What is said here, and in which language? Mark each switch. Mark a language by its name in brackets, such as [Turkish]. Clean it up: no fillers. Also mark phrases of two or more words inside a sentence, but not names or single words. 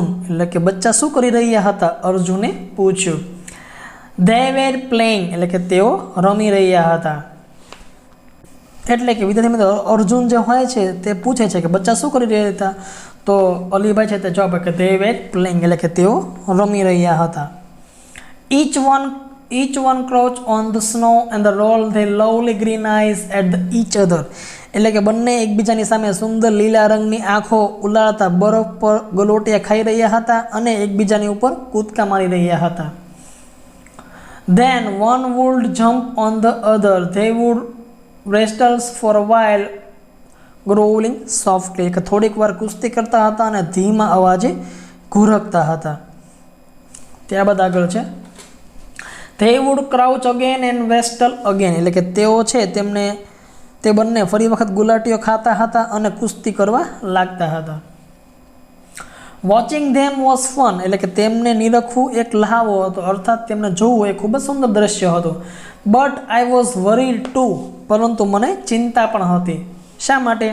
[Gujarati] એટલે કે બચ્ચા શું કરી રહ્યા હતા અર્જુને પૂછ્યું. [English] they were playing [Gujarati] એટલે કે તેઓ રમી રહ્યા હતા. એટલે કે વિદ્યાર્થી મિત્રો અર્જુન જે હોય છે તે પૂછે છે કે બચ્ચા શું કરી રહ્યા હતા તો અલીભાઈ છે તે જવાબ કે [English] they were playing [Gujarati] એટલે કે તેઓ રમી રહ્યા હતા. [English] Each one crouched on the snow and rolled their lovely green eyes at each other. [Gujarati] એટલે કે બંને એકબીજાની સામે સુંદર લીલા રંગની આંખો ઉલાળતા બરફ પર ગલોટિયા ખાઈ રહ્યા હતા અને એકબીજાની ઉપર કૂદકા મારી રહ્યા હતા. [English] Then one would jump on the other. They would wrestle for a while, growling softly. [Gujarati] કે થોડીક વાર કુસ્તી કરતા હતા અને ધીમા અવાજે ઘુરકતા હતા. ત્યારબાદ આગળ છે [English] They would crouch again and wrestle again. [Gujarati] એટલે કે તેઓ છે તે બંને ફરી વખત ગુલાટીઓ ખાતા હતા અને કુસ્તી કરવા લાગતા હતા. [English] watching them was fun. [Gujarati] એટલે કે તેમને નિરખવું એક લહાવો હતો અર્થાત તેમને જોવું એ ખૂબ જ સુંદર દ્રશ્ય હતું. [English] but I was worried too. [Gujarati] પરંતુ મને ચિંતા પણ હતી. શા માટે?